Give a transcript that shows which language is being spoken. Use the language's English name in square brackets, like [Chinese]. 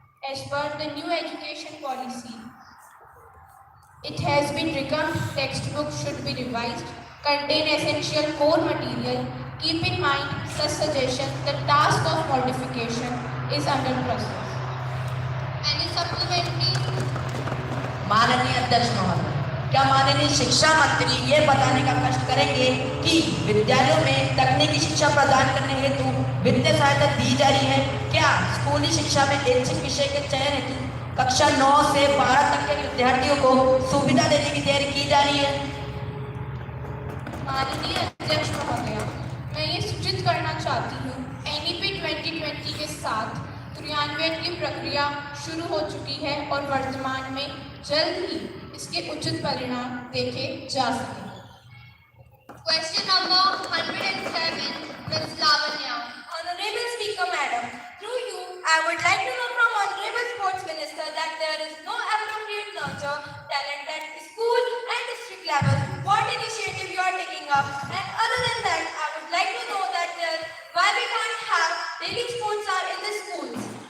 [English] As per the new education policy, it has been revamped. Textbooks should be revised, contain essential core material. Keep in mind such suggestions. The task of modification is under process. Any supplementary? [Hindi] माननीय अध्यक्ष महोदय, क्या माननीय शिक्षा मंत्री ये बताने का कष्ट करेंगे कि विद्यालयों में तकनीकी शिक्षा प्रदान करने हेतु वित्तीय सहायता दी जा रही है? क्या स्कूली शिक्षा में ऐच्छिक विषय के चयन हेतु कक्षा 9 से 12 तक के विद्यार्थियों को सुविधा देने की तैयारी की जा रही है? माननीय अध्यक्ष महोदय, मैं ये सूचित करना चाहती हूँ एनईपी 2020 के साथ क्रियान्वयन की प्रक्रिया शुरू हो चुकी है और वर्तमान में जल्द ही इसके उचित परिणाम देखे जा सकेंगे। [English] Question number 107, Ms. Lavanya. Honorable Speaker Madam, through you, I would like to know from Honorable Sports Minister that there is no appropriate nurture talent at school and district level. What initiative you are taking up? And other than that, I would like to know that why we can't have daily sports are in the schools.